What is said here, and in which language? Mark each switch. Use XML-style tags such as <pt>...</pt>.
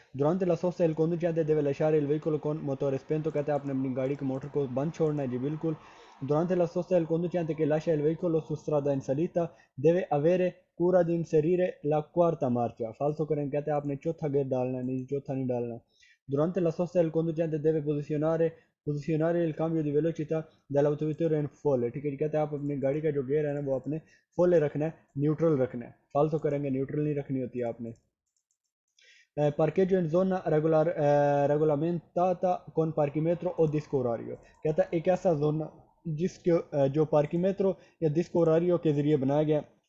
<it>Durante la sosta il conducente deve lasciare il veicolo con motore spento,</it> <hi>कहते हैं आपने अपनी गाड़ी के मोटर को बंद छोड़ना है जी बिल्कुल।</hi> <it>Durante la sosta il conducente che lascia il veicolo su strada in salita deve avere cura di inserire la quarta marcia।</it> <hi>फालतू करें, कहते हैं आपने चौथा गियर डालना है, नहीं चौथा नहीं डालना।</hi> <it>Durante la sosta il conducente deve posizionare il cambio di velocità dell'autovettura in folle।</it> <hi>ठीक है जी, कहते हैं आप अपनी गाड़ी का जो गियर है ना वो अपने फोले रखना है, न्यूट्रल रखना है। फालतू करेंगे न्यूट्रल नहीं रखनी होती है आपने।</hi> <it>parcheggio in zona regolamentata con parchimetro o disco orario।</it> <hi>कहता है एक ऐसा जोन जिसके जो पार्कीमेट्रो या डिस्क orario के जरिए बनाया गया।</hi>